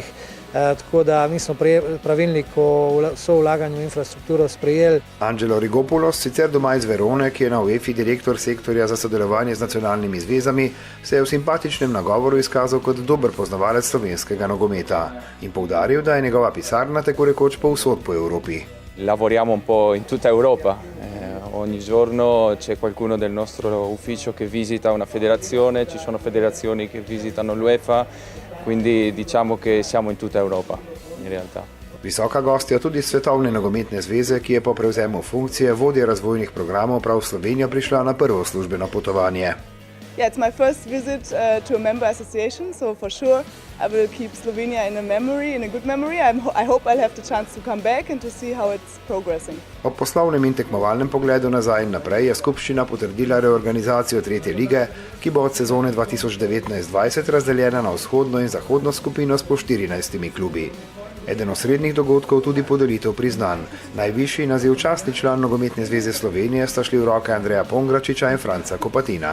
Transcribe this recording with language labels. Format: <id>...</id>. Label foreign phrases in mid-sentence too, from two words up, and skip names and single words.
<sl>Tako da mi smo pravilnik o sovlaganju v infrastrukturo sprejeli. Angelo Rigopoulos, sicer doma iz Verone, ki je na UEFA direktor sektorja za sodelovanje z nacionalnimi zvezami, se je v simpatičnem nagovoru izkazal kot dober poznavalec slovenskega nogometa in poudaril, da je njegova pisarna tako rekoč povsod po Evropi.</sl> <it>Lavoriamo un po' in tutta Europa. Ogni giorno c'è qualcuno del nostro ufficio che visita una federazione, ci sono federazioni che visitano l'UEFA, quindi diciamo che siamo in tutta Europa in realtà.</it> <sl>Visoka gostja tudi Svetovne nogometne zveze, ki je po prevzemu funkcije vodje razvojnih programov prav v Slovenijo prišla na prvo službeno potovanje.</sl> <en>Yeah, it's my first visit to a member association, so for sure I will keep Slovenia in a memory, in a good memory. I hope I'll have the chance to come back and to see how it's progressing.</en> <sl>Ob poslovnem in tekmovalnem pogledu nazaj in naprej je skupščina potrdila reorganizacijo 3. lige, ki bo od sezone 2019-20 razdeljena na vzhodno in zahodno skupino s po 14 klubi. Eden osrednjih dogodkov tudi podelitev priznanj. Najvišji naziv častni član Nogometne zveze Slovenije sta šli v roke Andreja Pongračiča in Franca Kopatina.</sl>